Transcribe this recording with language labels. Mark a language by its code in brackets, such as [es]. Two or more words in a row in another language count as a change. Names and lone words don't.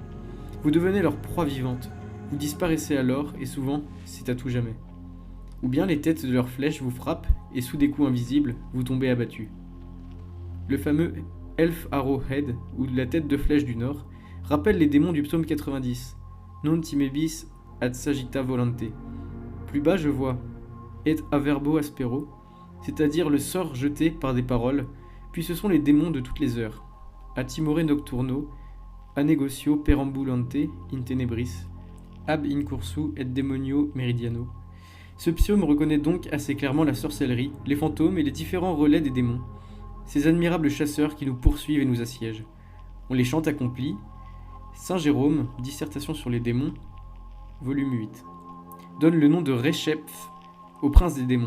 [fr] Vous devenez leur proie vivante, vous disparaissez alors, et souvent, c'est à tout jamais. Ou bien les têtes de leurs flèches vous frappent, et sous des coups invisibles, vous tombez abattus. Le fameux [en] Elf Arrowhead, [fr] ou la tête de flèche du Nord, rappelle les démons du psaume 90, [la] Non timebis ad sagitta volante. [fr] Plus bas, je vois et [la] averbo aspero, [fr] c'est-à-dire le sort jeté par des paroles, puis ce sont les démons de toutes les heures. [la] A timore nocturno, a negotio perambulante in tenebris, ab incursu et demonio meridiano, [fr] Ce psaume reconnaît donc assez clairement la sorcellerie, les fantômes et les différents relais des démons, ces admirables chasseurs qui nous poursuivent et nous assiègent. On les chante accomplis. Saint Jérôme, Dissertation sur les démons, volume 8, donne le nom de Resheph au prince des démons.